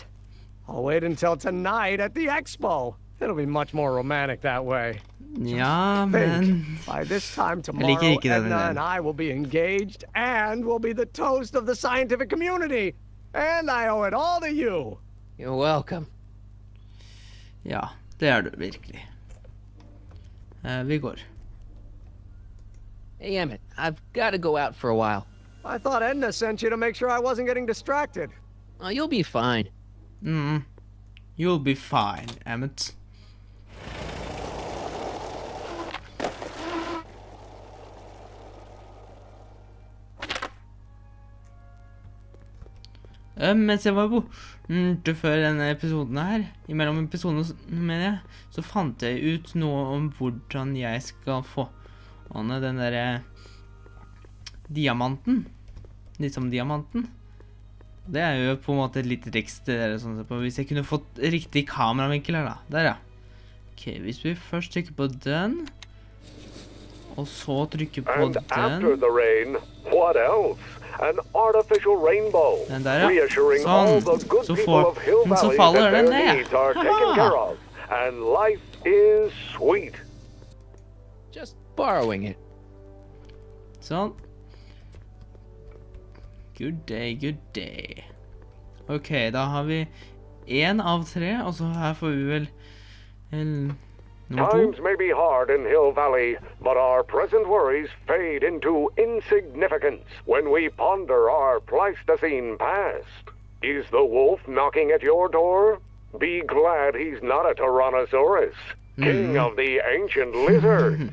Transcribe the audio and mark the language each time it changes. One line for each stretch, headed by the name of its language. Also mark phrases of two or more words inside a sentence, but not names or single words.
English: I'll wait until tonight at the expo. It'll be much more romantic that way.
Norwegian: Ja, men...
English: By this time tomorrow, Edna and I will be engaged and will be the toast of the scientific community. And I owe it all to you. You're welcome.
Norwegian: Ja, det du virkelig. Vi går.
English: Hey, Emmett, I've got to go out for a while. I thought Edna sent you to make sure I wasn't getting distracted. Oh, you'll be fine. You'll be fine, Emmett.
Norwegian: Mens jeg var borte før denne episoden her, imellom episodene, mener jeg, så fant jeg ut noe om hvordan jeg skal få Anne, den der diamanten. Liksom diamanten. Det jo på en måte et lite triks til dere, sånn på. Hvis jeg kunne fått riktig kameravinkel her da. Der ja. Ok, hvis vi først trykker på den, og så trykker på den.
English: After the rain, what else? An artificial rainbow,
Norwegian: Den der ja.
English: reassuring all the good people of Hill Valley that their needs are taken care of, and life is sweet. Just borrowing it. Sånn. Good day, good day.
Norwegian: Ok, da har vi 1 av 3, og så her får vi vel nummer 2.
English: Times may be hard in Hill Valley, but our present worries fade into insignificance when we ponder our Pleistocene past. Is the wolf knocking at your door? Be glad he's not a Tyrannosaurus, king of the ancient lizards.